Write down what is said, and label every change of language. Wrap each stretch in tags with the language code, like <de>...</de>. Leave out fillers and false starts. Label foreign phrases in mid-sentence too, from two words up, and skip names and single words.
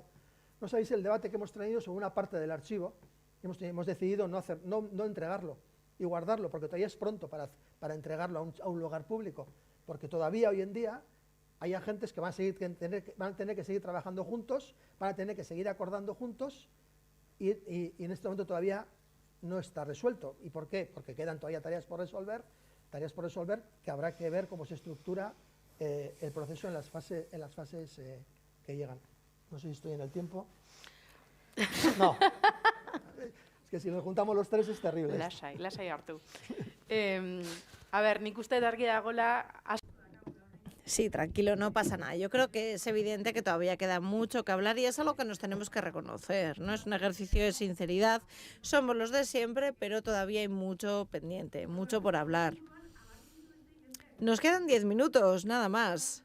<es>No sabéis el debate que hemos tenido sobre una parte del archivo. Hemos decidido no entregarlo y guardarlo, porque todavía es pronto para entregarlo a un lugar público, porque todavía hoy en día hay agentes que van a tener que seguir trabajando juntos, van a tener que seguir acordando juntos, y en este momento todavía no está resuelto. ¿Y por qué? Porque quedan todavía tareas por resolver que habrá que ver cómo se estructura el proceso en las fases que llegan. No sé si estoy en el tiempo. No. Es que si nos juntamos los tres es terrible.</es> <eu>Lasai hartu.</eu> <es>A ver,</es> <eu>nik uste argi dagoela.</eu> <es>Sí, tranquilo, no pasa nada. Yo creo que es evidente que todavía queda mucho que hablar, y es algo que nos tenemos que reconocer, ¿no? Es un ejercicio de sinceridad. Somos los de siempre, pero todavía hay mucho pendiente, mucho por hablar. Nos quedan 10 minutos, nada más.</es>